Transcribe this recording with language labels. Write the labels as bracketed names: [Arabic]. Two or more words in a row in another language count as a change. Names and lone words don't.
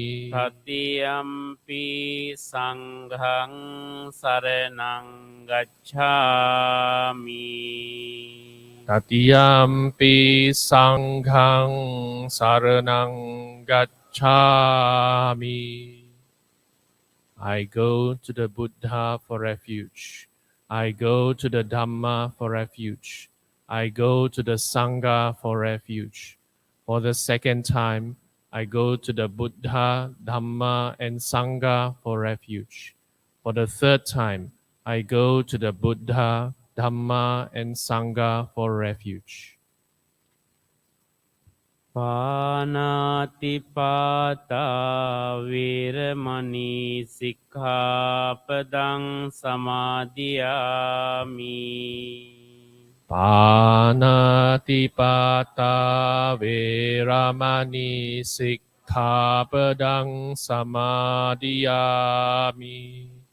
[Pali] Tatiyampi sanghang saranang gacchami. Tatiyampi sanghang saranang gacchami. [English] I go to the Buddha for refuge. I go to the Dhamma for refuge. I go to the Sangha for refuge. For the second time, I go to the Buddha, Dhamma, and Sangha for refuge. For the third time, I go to the Buddha, Dhamma, and Sangha for refuge. [Pali] Pānātipātā vīramani sikkhapadang samadhiyāmi. Pānātipātā vīramani sikkhapadang samadhiyāmi.